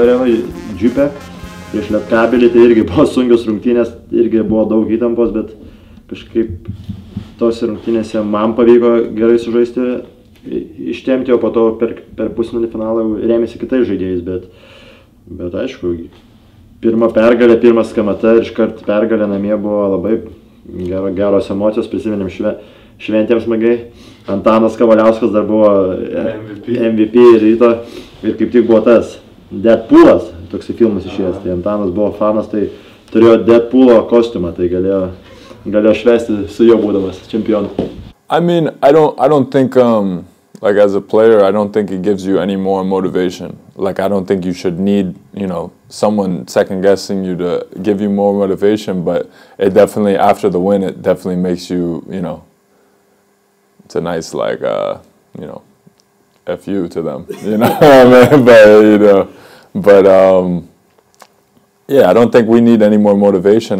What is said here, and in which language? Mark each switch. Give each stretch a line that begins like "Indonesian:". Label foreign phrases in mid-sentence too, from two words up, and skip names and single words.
Lithuanian: arenoje, Džiupe, prieš Lietkabelį, tai irgi buvo sunkios rungtynės, irgi buvo daug įtampos, bet kažkaip tose rungtynėse man pavyko gerai sužaisti, ištempti, o po to per pusfinalį finalą rėmėsi kitais žaidėjais, bet aišku, pirma pergalė, pirmas KMT ir iškart pergalė namie buvo labai geros emocijos, prisiminėm šventėm smagiai. Antanas Kavaliauskas dar buvo MVP ryto ir kaip tik buvo tas Deadpoolas, toksai filmas išėjęs, tai Antanas buvo fanas, tai turėjo Deadpoolo kostiumą, tai galėjo švęsti su juo būdamas čempionu.
English: I mean, I don't think, like as a player, I don't think it gives you any more motivation. Like, I don't think you should need, someone second guessing you to give you more motivation, but it definitely, after the win, it definitely makes you, it's a nice, like, F you to them, yeah, I don't think we need any more motivation.